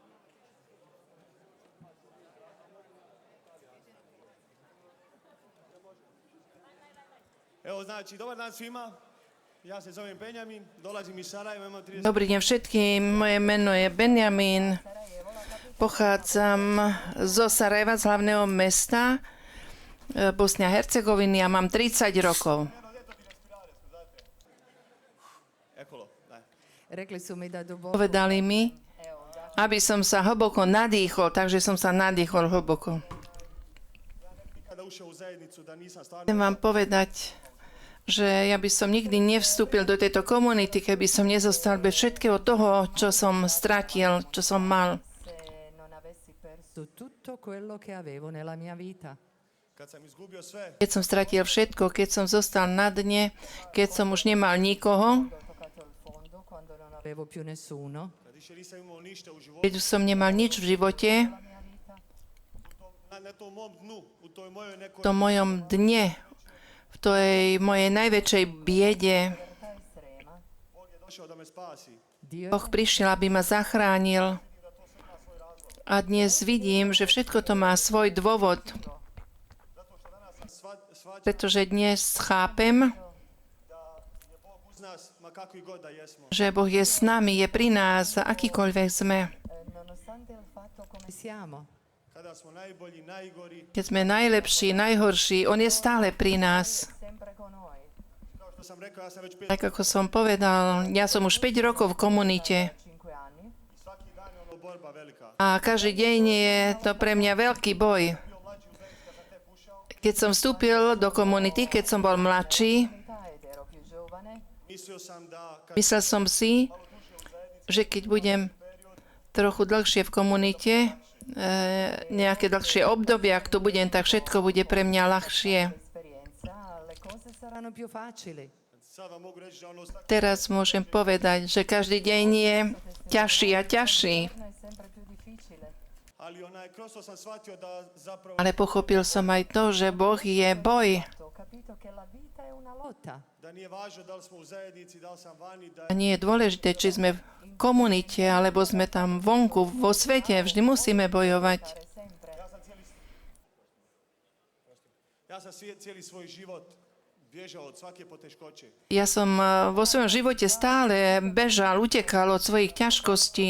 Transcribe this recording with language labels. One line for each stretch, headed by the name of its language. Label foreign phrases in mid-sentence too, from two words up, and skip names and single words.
Bosnian: Evo, znači, dobar dan svima. Ja se zovem Benjamin, dolazim iz Sarajeva, imam 30...
Slovak: Dobrý deň všetkým, moje meno je Benjamin, pochádzam zo Sarajeva, z hlavného mesta Bosny a Hercegoviny a mám 30 rokov.
Bosnian: Ekolo, daj. Rekli su mi da duboko
Slovak: Povedali mi, aby som sa hlboko nadýchol, takže som sa nadýchol hlboko.
Bosnian: Kada ušao u zajednicu da nisam stvarno...
Slovak: Chcem vám povedať, že ja by som nikdy nevstúpil do tejto komunity, keby som nezostal bez všetkého toho, čo som stratil, čo som mal.
Italian: se non avessi perso Su tutto quello che avevo nella mia vita.
Bosnian: Kad sam izgubio sve,
Slovak: Keď som stratil všetko, keď som zostal na dne, keď som už nemal nikoho,
Italian: toccato il fondo, quando non Avevo più nessuno.
Bosnian: kad više nisam imao ništa u životu,
Slovak: keď už som nemal nič v živote,
Bosnian: na tom mom dnu, u toj mojoj nekoj
Slovak: v tom mojom dne, v tej mojej najväčšej biede,
Bosnian: Bog je došao da me spasi.
Italian: Dio
Slovak: Boh prišiel, aby ma zachránil. A dnes vidím, že všetko to má svoj dôvod, pretože dnes chápem,
Bosnian: Je Bog uz nas, ma kakvi god da jesmo.
Slovak: že Boh je s nami, je pri nás, akýkoľvek sme.
Italian: nonostante il fatto come siamo.
Bosnian: Kada smo najbolji, najgori,
Slovak: Keď sme najlepší, najhorší, on je stále pri nás.
Italian: sempre con noi.
Bosnian: kao što sam rekao, ja sam već 5
Slovak: Tak ako som povedal, ja som už 5 rokov v komunite
Italian: 5 anni
Bosnian: svaki dan je ono borba velika.
Slovak: a každý deň je to pre mňa veľký boj. Keď som vstúpil do komunity, keď som bol mladší,
Italian: ed ero più giovane,
Bosnian: Mislio sam da kad
Slovak: myslel som si, že keď budem trochu dlhšie v komunite, nejaké dlhšie obdobie, ak tu budem, tak všetko bude pre mňa ľahšie.
Italian: esperienza, le cose Saranno più facili.
Bosnian: sad vam mogu reći da ono
Slovak: Teraz môžem povedať, že každý deň je ťažší a ťažší.
Italian: è sempre più difficile.
Bosnian: ali kroz to sam shvatio da zapravo
Slovak: Ale pochopil som aj to, že Boh je boj.
Italian: Ho capito che la vita è una lotta. Lotta.
Bosnian: da nije važno da li smo u zajednici, da li sam vani, da
Slovak: A nie je dôležité, či sme v komunite, alebo sme tam vonku, vo svete. Vždy musíme bojovať.
Italian: Sempre.
Bosnian: ja sam cijeli svoj život bježao od svake poteškoće.
Slovak: Ja som vo svojom živote stále bežal, utekal od svojich ťažkostí.